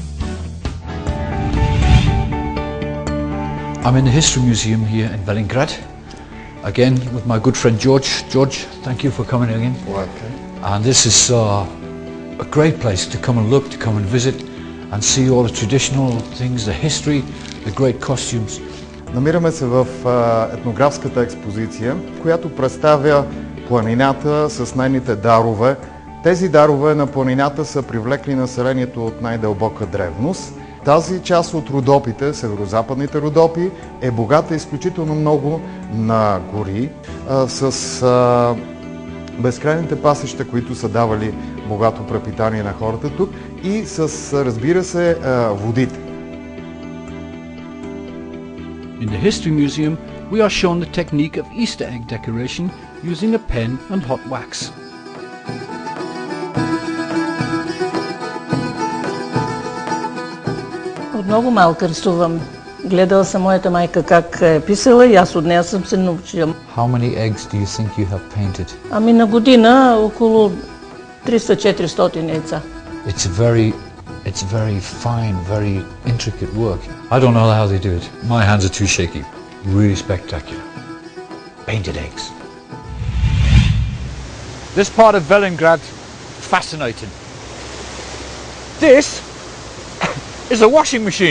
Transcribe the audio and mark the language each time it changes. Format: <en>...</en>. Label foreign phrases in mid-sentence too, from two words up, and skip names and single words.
<en>I'm in the History Museum here in Velingrad, again with my good friend George. George, thank you for coming again. Okay. And this is a great place to come and look, to come and visit and see all the traditional things, the history, the great costumes.</en> <bg>Намираме се в етнографската експозиция, която представя планината с нейните дарове. Тези дарове на планината са привлекли населението от най-дълбока древност. Тази част от Родопите, северо-западните Родопи, е богата изключително много на гори, с безкрайните пасища, които са давали богато препитание на хората тук и с, разбира се, водите.</bg> <en>In the History Museum, we are shown the technique of Easter egg decoration using a pen and hot wax.</en> <bg>От много малка рисувам. Гледала съм моята майка как е писала и аз от нея съм се научила.</bg> <en>How many eggs do you think you have painted?</en> <bg>Ами на година около 300-400 яйца.</bg> <en>It's very fine, very intricate work. I don't know how they do it. My hands are too shaky. Really spectacular. Painted eggs. This part of Velingrad, fascinating. This is a washing machine.</en>